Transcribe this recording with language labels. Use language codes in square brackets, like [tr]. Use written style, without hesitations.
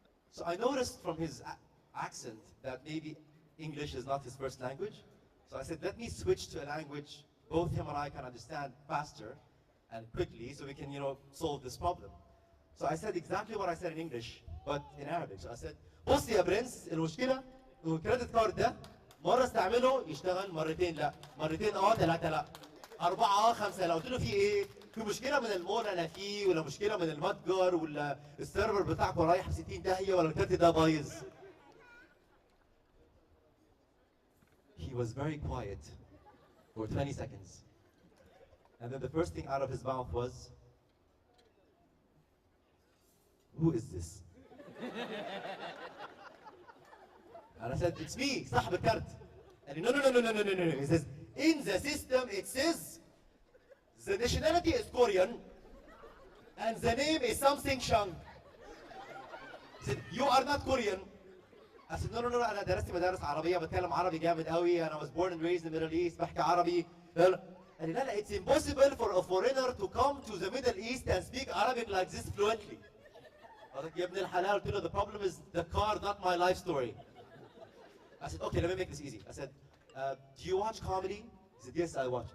[en] So I noticed from his accent that maybe English is not his first language. So I said, let me switch to a language both him and I can understand faster and quickly so we can, solve this problem. So I said exactly what I said in English, but in Arabic. [ar] So I said, بص يا برنس المشكلة إنه الكريدت كارد ده مرة استعمله يشتغل مرتين لا، مرتين ثلاثة لا، 4 5 لا. قلت له في إيه؟ في مشكلة من المول أنا فيه ولا مشكلة من المتجر ولا السيرفر بتاعكم رايح في 60 داهية ولا الكارت ده بايظ. [en] He was very quiet for 20 seconds. And then the first thing out of his mouth was, who is this? And I said, it's me, [ar] صاحب الكارت. [en] And he, no. He says, in the system it says, the nationality is Korean, and the name is something Chung. He said, you are not Korean. I said, no, [ar] أنا درست مدارس عربية بتكلم عربي جامد قوي. [en] And I was born and raised in the Middle East. [ar] بحكي عربي. [en] And he said, it's impossible for a foreigner to come to the Middle East and speak Arabic like this fluently. I was like, [ar] يا ابن الحلال. قلت له, [en] the problem is the car, not my life story. I said, okay, let me make this easy. I said, do you watch comedy? He said, yes, I watch.